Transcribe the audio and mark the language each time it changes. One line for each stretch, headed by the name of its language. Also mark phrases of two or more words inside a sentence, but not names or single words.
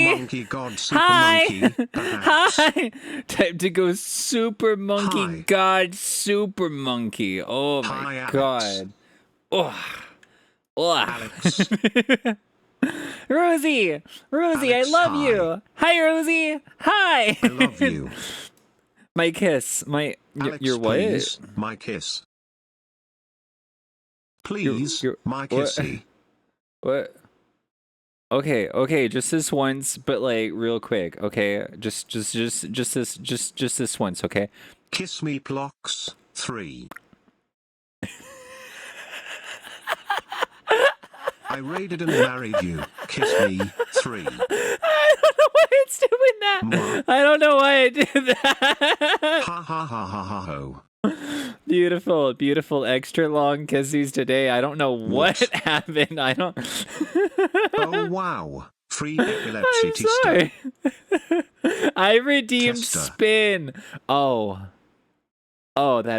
English: Super Monkey God Super Hi. Monkey. Perhaps. Hi. Time to go Super Monkey Hi. God Super Monkey. Oh my Hi, Alex. God. Oh. Oh. Alex. Rosie, Alex, I love hi. you. Hi, Rosie. Hi. I love you. My kiss. Alex, your what? please, my kiss. Please, Your- my what? kissy. What? Okay, just this once, but like real quick, okay? Just this once, okay? Kiss me, Plox. 3. I raided and married you. Kiss me. 3. I don't know why it's doing that. Mwah. I don't know why I did that. Ha ha ha ha ha ho. Beautiful extra long kisses today. I don't know what Whoops. happened. I don't. Oh wow. Free epilepsy I'm tista. sorry. I redeemed Testa. spin. Oh, that